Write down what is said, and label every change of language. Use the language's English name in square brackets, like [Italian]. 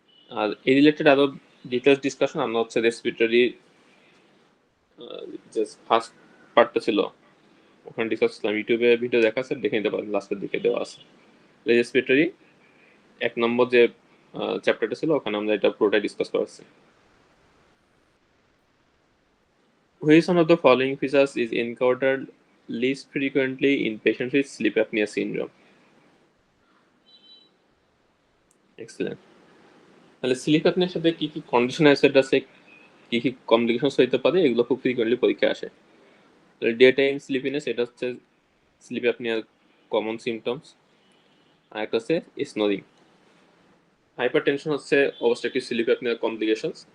[Bangla] আর এই রিলেটেড আরো details discussion আমরা হচ্ছে রেসপিরেটরি যে ফার্স্ট পার্টটা ছিল ওখানে ডিসকাস করলাম, ইউটিউবে ভিডিও দেখা আছে, দেখে নিতে পারেন, লাস্টের দিকে দেওয়া আছে। রেসপিরেটরি 1 নম্বর যে চ্যাপ্টারটা ছিল ওখানে আমরা এটা পুরোটা ডিসকাস করছি। [English] Which one of the following features is encountered least frequently in patients with sleep apnea syndrome? Excellent. [Bangla] তাহলে স্লিপ অ্যাপনিয়ার সাথে কি কি কন্ডিশন অ্যাসোসিয়েটেড আছে, কি কি কমপ্লিকেশনস হইতে পারে, এগুলো খুব ফ্রিকোয়েন্টলি পরীক্ষায় আসে। তাহলে ডে টাইম স্লিপিনেস, এটা হচ্ছে স্লিপ অ্যাপনিয়ার কমন সিমটমস। আর একটা হচ্ছে স্নোরিং। হাইপারটেনশন হচ্ছে অবস্ট্রাকটিভ স্লিপ অ্যাপনিয়ার কমপ্লিকেশনস।